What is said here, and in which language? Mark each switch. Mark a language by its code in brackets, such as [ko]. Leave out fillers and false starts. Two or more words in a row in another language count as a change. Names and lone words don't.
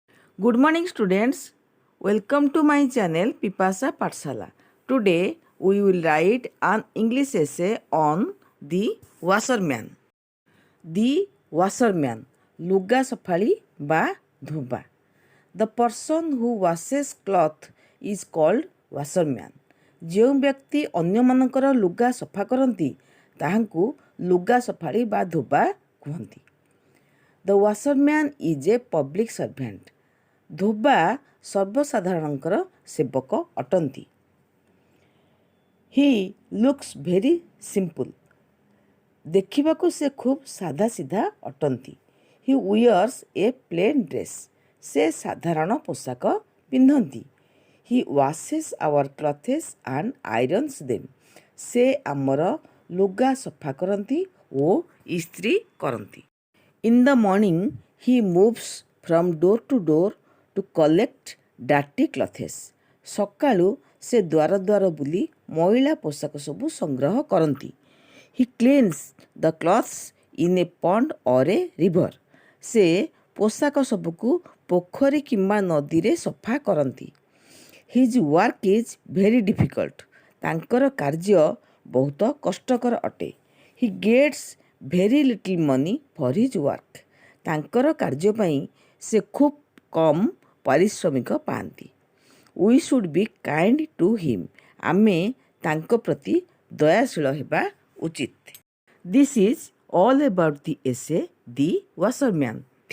[en] Good morning, students. Welcome to my channel Pipasa Patshala. Today we will write an English essay on the washerman. The washerman, [or] ଲୁଗା ସଫାଳି ବା ଧୋବା. [en] The person who washes cloth is called washerman. [or] ଯେଉଁ ବ୍ୟକ୍ତି ଅନ୍ୟମାନଙ୍କର ଲୁଗା ସଫା କରନ୍ତି ତାହାଙ୍କୁ ଲୁଗା ସଫାଳି ବା ଧୋବା କୁହନ୍ତି. [en] The washerman is a public servant. [or] ଧୋବା ସର୍ବସାଧାରଣଙ୍କର ସେବକ ଅଟନ୍ତି. [en] He looks very simple. [or] ଦେଖିବାକୁ ସେ ଖୁବ୍ ସାଧାସିଧା ଅଟନ୍ତି. [en] He wears a plain dress. [or] ସେ ସାଧାରଣ ପୋଷାକ ପିନ୍ଧନ୍ତି. [en] He washes our clothes and irons them. [or] ସେ ଆମର ଲୁଗା ସଫା କରନ୍ତି ଓ ଇସ୍ତ୍ରୀ କରନ୍ତି. [en] In the morning, he moves from door to door to collect dirty clothes. [or] ସକାଳୁ ସେ ଦ୍ୱାର ଦ୍ୱାର ବୁଲି ମଇଳା ପୋଷାକ ସବୁ ସଂଗ୍ରହ କରନ୍ତି. [en] He cleans the clothes in a pond or a river. [or] ସେ ପୋଷାକ ସବୁକୁ ପୋଖରୀ କିମ୍ବା ନଦୀରେ ସଫା କରନ୍ତି. [en] His work is very difficult. [or] ତାଙ୍କର କାର୍ଯ୍ୟ ବହୁତ କଷ୍ଟକର ଅଟେ. [en] He gets very little money for his work. [or] ତାଙ୍କର କାର୍ଯ୍ୟ ପାଇଁ ସେ ଖୁବ୍ କମ୍ ପାରିଶ୍ରମିକ ପାଆନ୍ତି. [en] We should be kind to him. [or] ଆମେ ତାଙ୍କ ପ୍ରତି ଦୟାଶୀଳ ହେବା ଉଚିତ. [en] This is all about the essay The Washerman.